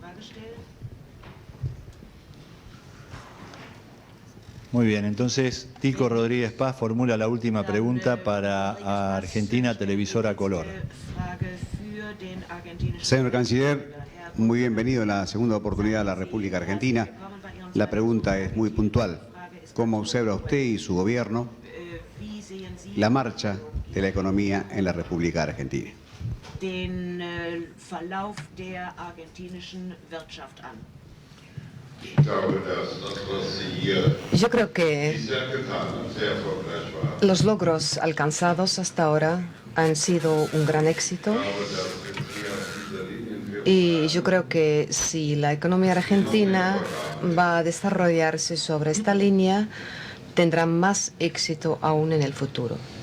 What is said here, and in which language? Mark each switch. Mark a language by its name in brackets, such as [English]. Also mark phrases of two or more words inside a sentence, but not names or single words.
[Spanish] Muy bien, entonces Tico Rodríguez Paz formula la última pregunta para Argentina Televisora Color. Señor Canciller, muy bienvenido en la segunda oportunidad a la República Argentina. La pregunta es muy puntual. ¿Cómo observa usted y su gobierno la marcha de la economía en la República Argentina? [German] Den Verlauf der argentinischen Wirtschaft an. [Spanish] Yo creo que los logros alcanzados hasta ahora han sido un gran éxito, y yo creo que si la economía argentina va a desarrollarse sobre esta línea, tendrá más éxito aún en el futuro.